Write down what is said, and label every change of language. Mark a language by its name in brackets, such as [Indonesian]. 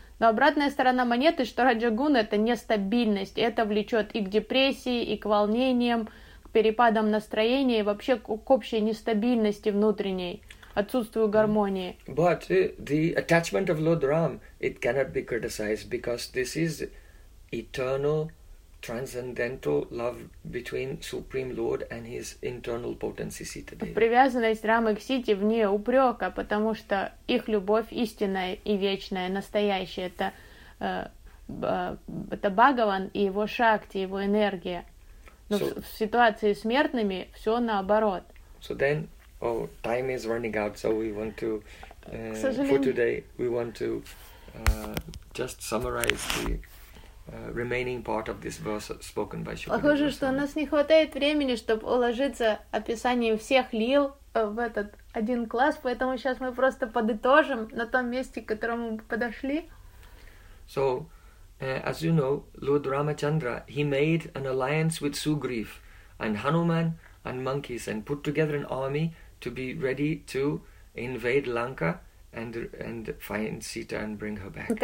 [Russian] Но обратная сторона монеты, что раджагуна — это нестабильность, и это влечет и к депрессии, и к волнениям, к перепадам настроения, и вообще к общей нестабильности внутренней, отсутствию гармонии. [English] But the attachment of Lord Ram, it cannot be criticized, because this is eternal, transcendental love between Supreme Lord and His internal potency Sita Devi. [Russian] Привязанность Рамы к Сите вне упрека, потому что их любовь истинная и вечная, настоящая. Это Бхагаван и его шакти, его энергия. Но so, в ситуации с смертными все наоборот. [English] So then, oh, time is running out, so we want to for today we want to just summarize the remaining part of this verse spoken by Shukadeva. [Russian] Похоже, что у нас не хватает времени, чтобы уложиться описанием всех лил в этот один класс, поэтому сейчас мы просто подытожим на том месте, к которому мы подошли. [English] So, as you know, Lord Ramachandra, he made an alliance with Sugriv and Hanuman and monkeys and put together an army to be ready to invade Lanka and find Sita and bring her back.